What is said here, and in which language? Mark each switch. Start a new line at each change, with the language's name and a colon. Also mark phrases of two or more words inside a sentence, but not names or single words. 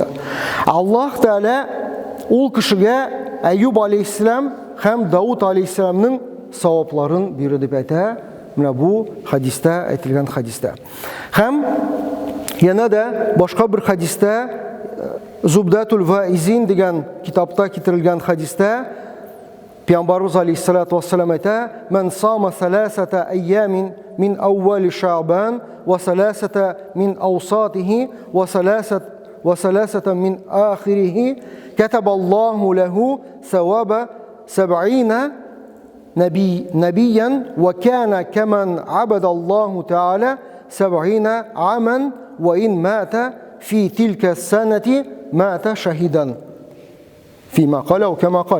Tatar: Аллаһ Тәала ул кешегә Әйюб алейһиссалам һәм Дауд алейһиссаламның савапларын бирер дип әйтә. Менә бу хадистә әйтелгән хадистә. Һәм яна да башка бер хадистә Зубдатул Ваизин дигән китапта китерелгән хадистә Пәйгамбәрбез алейһиссалату вассалам әйтә:
Arabic: "من صام ثلاثة أيام من أول شعبان وثلاثة من أوسطه وثلاثة من آخره، كتب الله له ثواب 70 نبيا وكان كمن عبد الله تعالى 70 عاما وإن مات في تلك السنة مات شهيدا فيما قال وكما قال."